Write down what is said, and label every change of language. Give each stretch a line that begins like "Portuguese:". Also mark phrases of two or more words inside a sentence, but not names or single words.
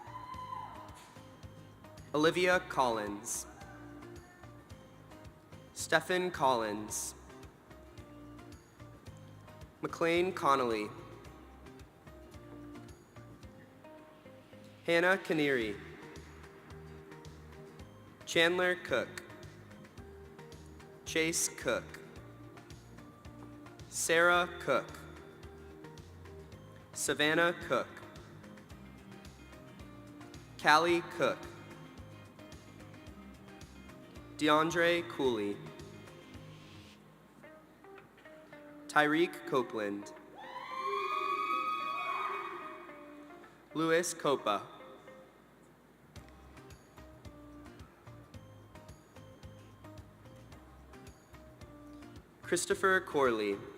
English: Olivia Collins. Stephen Collins. McLean Connolly. Hannah Canary. Chandler Cook. Chase Cook. Sarah Cook. Savannah Cook. Callie Cook. DeAndre Cooley. Tyreek Copeland. Louis Copa. Christopher Corley.